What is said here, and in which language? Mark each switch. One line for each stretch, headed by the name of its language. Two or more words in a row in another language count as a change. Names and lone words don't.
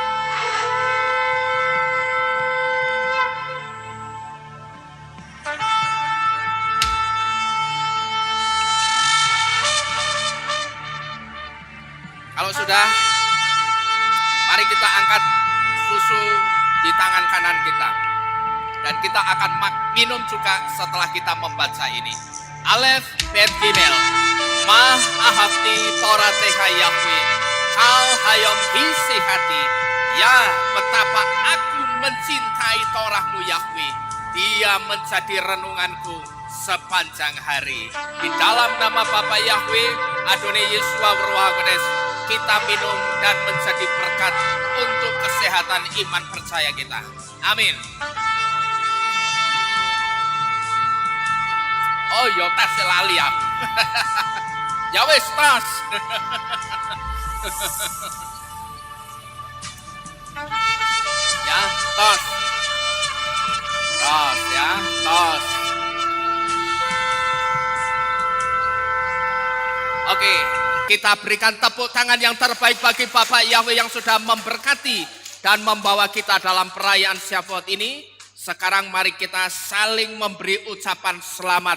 Indonesian: Kalau sudah, mari kita angkat susu di tangan kanan kita. Dan kita akan minum juga setelah kita membaca ini.
Hebrew: אלף בית גימל, מה אהבתי תורתך יהוה, כל היום היא שיחתי.
Indonesian: Ya, betapa aku mencintai Torahmu Yahweh. Dia menjadi renunganku sepanjang hari. Di dalam nama Bapa Yahweh, Adonai Yesua berdoa kudus, kita minum dan menjadi berkat untuk kesehatan iman percaya kita. Amin.
Javanese: Oh yo, tas lali aku. Ya wis tas. Ya, tos. Tos ya, tos.
Indonesian: Oke, kita berikan tepuk tangan yang terbaik bagi Bapak Yahweh yang sudah memberkati dan membawa kita dalam perayaan Syafuot ini. Sekarang mari kita saling memberi ucapan selamat.